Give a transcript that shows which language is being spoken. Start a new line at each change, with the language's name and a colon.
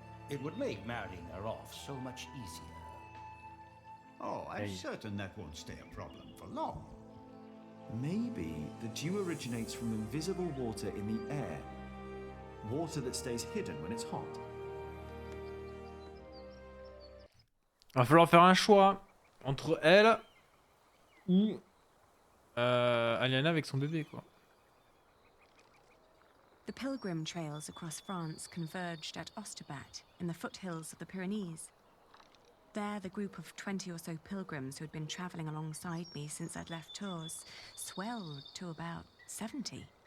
English: It would make marrying her off so much easier. Oh, I'm certain that won't stay a problem for long. Maybe the dew originates from invisible water in the air. Water that stays hidden when it's hot.
French: Va falloir faire un choix entre elle ou Aliana avec son bébé, quoi.
English: The pilgrim trails across France converged at Osterbat in the foothills of the Pyrenees. There, the group of 20 or so pilgrims who had been travelling alongside me since I'd left Tours swelled to about 70.